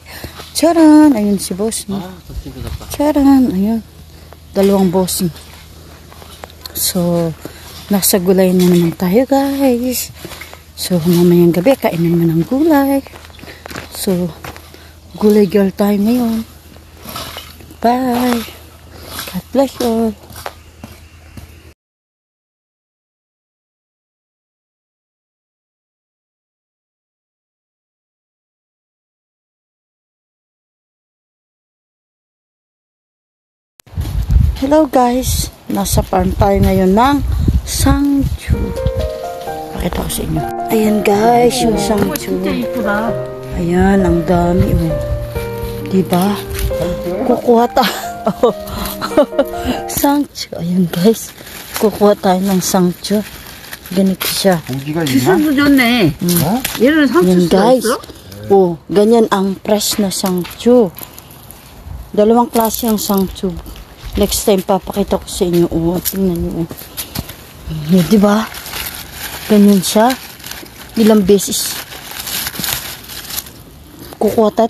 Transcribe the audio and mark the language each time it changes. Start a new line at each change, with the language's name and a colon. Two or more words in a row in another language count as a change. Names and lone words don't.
Filipino: Charan! Ayun si boss. Charan! Ayun. Dalawang bossing. So, nasa gulay na naman tayo guys. So, mamayang gabi, kain na naman ng gulay. So, gulay girl tayo ngayon.
English: Bye! God bless you all.
Filipino: Hello guys, nasa farm tayo ngayon ng sangchu. Pakita ko sa inyo. Ayan guys, yung sangchu. Ayan, ang dami oh. Diba? Kukuha tayo. Sangchu. Ayan guys, kukuha tayo ng sangchu. Ganito siya.
Korean: 기술도 좋네. 얘는
Filipino: Ayan guys. Oh, ganyan ang fresh na sangchu. Dalawang klase ang sangchu.
English: Next time,
Filipino: papakita ko sa inyo. Oh, tingnan nyo. Oh, diba? Ganyan siya. Ilang beses. Kukuha tayo.